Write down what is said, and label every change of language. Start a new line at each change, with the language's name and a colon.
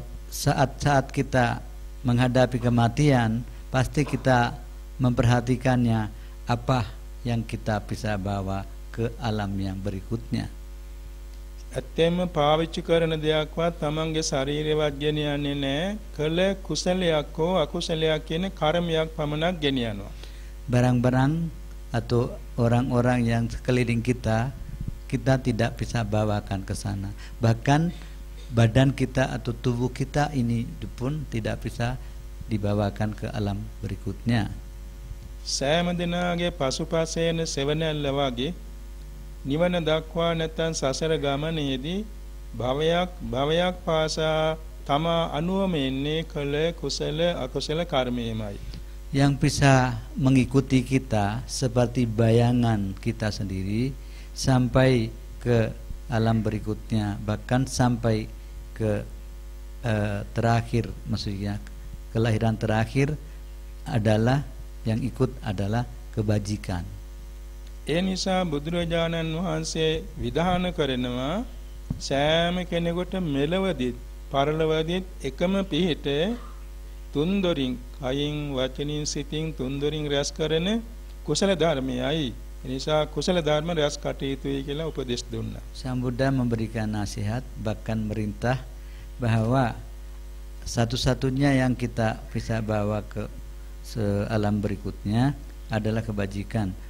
Indonesian: Saat-saat kita menghadapi kematian, pasti kita memperhatikannya apa yang kita bisa bawa ke alam yang berikutnya.
Sinhala: ඇත්තෙන්ම පාවිච්චි කරන දෙයක්වත් තමන්ගේ ශරීරයවත් ගෙනියන්නේ නැහැ. කළ කුසලයක් හෝ අකුසලයක් කියන කර්මයක් පමණක් ගෙනියනවා.
Indonesian: barang-barang atau orang-orang yang sekeliling kita tidak bisa bawakan ke sana. Bahkan badan kita atau tubuh kita ini pun tidak bisa dibawakan ke alam berikutnya.
Sinhala: සෑම දිනාගේ පසුපසේන සෙවණැල්ල වගේ නිවන දක්වා නැත්නම් සසර ගමනේදී භවයක් පාසා තමා අනුවම එන්නේ කළ කුසල අකුසල කර්මයමයි.
Indonesian: Yang bisa mengikuti kita seperti bayangan kita sendiri sampai ke alam berikutnya, bahkan sampai ke terakhir, maksudnya kelahiran terakhir adalah yang ikut adalah kebajikan.
Sinhala: ඒ නිසා බුදුරජාණන් වහන්සේ විධාන කරනවා සෑම කෙනෙකුට මෙලවදිත් පරලොවදිත් එකම පිහිට තුන්දොරින් කයින් වචනින් සිතින් තුන්දොරින් රැස් කරන කුසල ධර්මයයි. ඒ නිසා කුසල ධර්ම රැස් කටයුතුයි කියලා උපදෙස් දුන්නා.
Indonesian: Sang Buddha memberikan nasihat, bahkan merintah bahwa satu-satunya yang kita bisa bawa ke alam berikutnya adalah kebajikan.